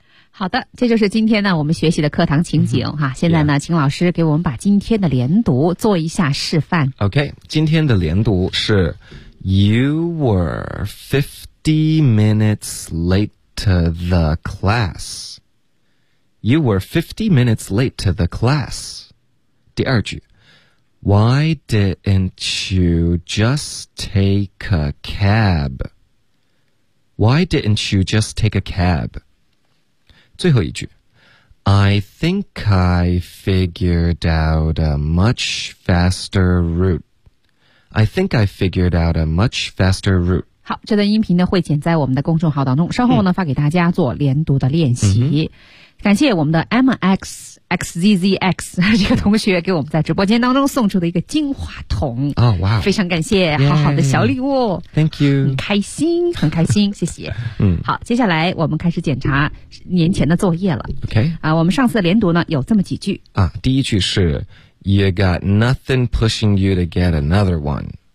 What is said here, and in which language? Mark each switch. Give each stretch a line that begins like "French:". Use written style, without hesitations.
Chinese: 好的，这就是今天呢我们学习的课堂情景、现在呢、请老师给我们把今天的连读做一下示范。
English: OK,
Chinese: 今天的连读是
English: You were 50 minutes late to the class. You were 50 minutes late to the class.
Chinese: 第二句
English: Why didn't you just take a cab? Why didn't you just take a cab?
Chinese: 最后一句
English: I think I figured out a much faster route I think I figured out a much faster route.
Chinese: 好，这段音频呢会剪在我们的公众号当中，稍后呢发给大家做连读的练习。感谢我们的 MXXZZX 这个同学给我们在直播间当中送出的一个金话筒。哦，哇，非常感谢，好好的小礼物。
English: Thank you.
Chinese: 开心，很开心，谢谢。好，接下来我们开始检查年前的作业了。
English: OK.
Chinese: 啊，我们上次的连读呢有这么几句。啊，第一句是
English: You got nothing pushing you to get another one.